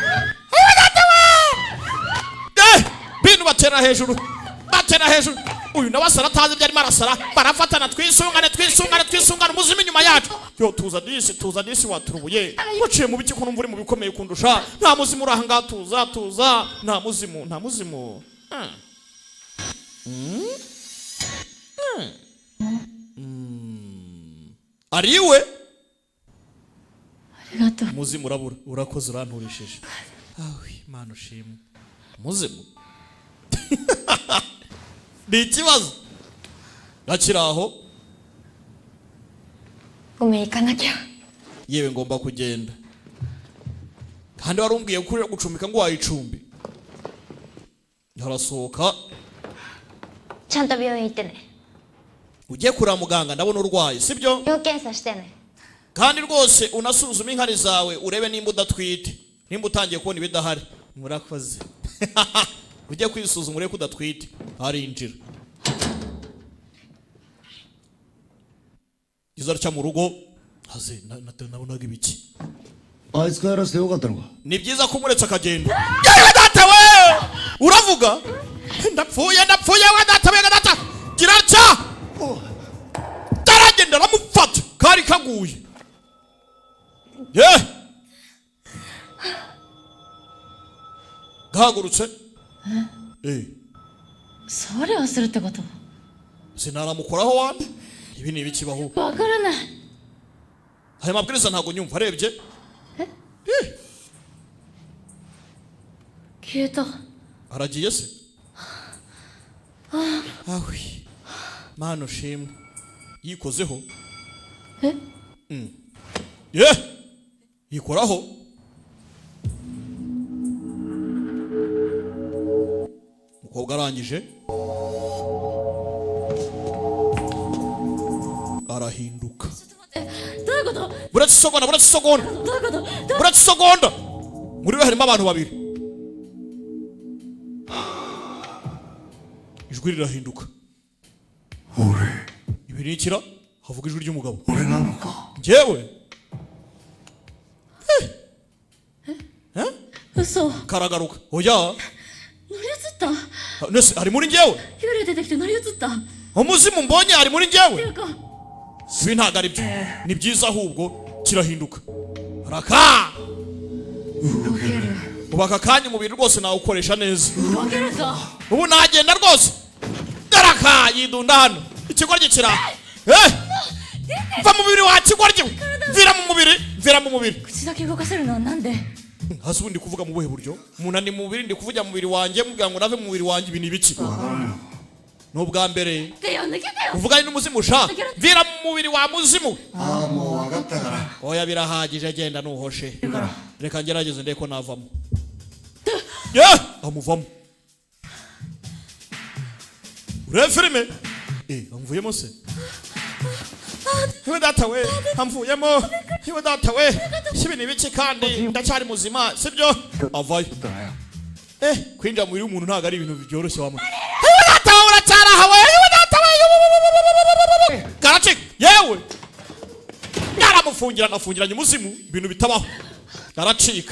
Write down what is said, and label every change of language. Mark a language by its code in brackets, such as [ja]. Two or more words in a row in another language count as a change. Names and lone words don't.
[rw] bintu batera hejuru uyu nawe asara atazi ibyo arimo arasara barafatana twisungane umuzimu inyuma yacu yo tuza disi waturubuye waciye mu biki ko numva uri mu bikomeye kundusha nta muzimu uri ahangaha tuza nta muzimu ari we [ja] ありがとう [rw] umuzimu urabura urakoze uranturishije Imana ushimwe umuzimu ni ikibazo gakiri aho [ja] ごめん行かなきゃ [rw] yewe ngomba kugenda kandi warumbwiye ko uri gucumbika ngo wayicumbi harasohoka [ja] ちゃんと病院行ってね [rw] ugiye kureba muganga ndabona urwaye sibyo [ja] 要検査してね [rw] kandi rwose unasuzume inkari zawe urebe nimba udatwite nimba utangiye kubona ibidahari murakoze ugiye kwisuzuma urebe ko udatwite arinjira izarca mu rugo haze nabonaga ibiki [ja] あいつ帰らせてよかったのか [rw] ni byiza ko umuretse akagenda yewe data we uravuga ndapfuye we data we data kirarca taragenda ramufata kari kaguye ye gahagurutse [ja] それをするってこと [rw] sinaramukoraho wande ibi ni ibikibaho [ja] わからない [rw] aya mabwiriza ntago nyumva arebye [ja] 消えた [rw] aragiye se awi mana ushimwe yikozeho ye yikoraho umukobwa arangije arahinduka [ja] どういうこと [rw] buretse isegonda [ja] どういうこと [rw] buretse isegonda muri we harimo abantu babiri ijwi rirahinduka [ja] 俺 [rw] ibirikira havuga ijwi ry'umugabo [ja] 俺なのか [rw] njyewe [ja] 嘘 [rw] karagaruka oya [ja] 乗り移った [rw] nese ari muri njyewe [ja] 幽霊出てきて乗り移ったっ [rw] umuzimu mbonye ari muri [ja] てい [rw] njyewe [ja] うか [rw] ibi ntabwo ari byo ni byiza ahubwo kirahinduka raka [ja] 動ける [rw] ubu aka kanya umubiri rwose nawukoresha neza [ja] 動けるぞ [rw] ubu nagenda rwose daraka yidunda hano ikigoryi kira va mu mubiri wa kigoryi vira mu mubiri [ja] 口だけ動かせるのはなんで [rw] hasi ubundi kuvuga mu buhe buryo umuntu ari mu mubiri ndi kuvugira mu mubiri wanjye mubwira ngo nave mu mubiri wanjye ibi ni ibiki n'ubwa mbere [ja] でよ抜けてよ [rw] uvuganye n'umuzimu usha vira mu mubiri wa muzimu [ja] ああもう分かったから [rw] oya birahagije genda nuhoshe reka ngerageze ndeko navamo amuvamo urebe filime amvuyemo se yewe data we amvuyemo yewe data we ibi ni ibiki kandi ndacyari muzima sibyo avayo kwinjira mu mubiri w'umuntu ntabwo ari ibintu byoroshye wamwe yewe data we uracyarahawe yewe data we karacika yewe yaramufungira anafungiranye umuzimu ibintu bitabaho aracika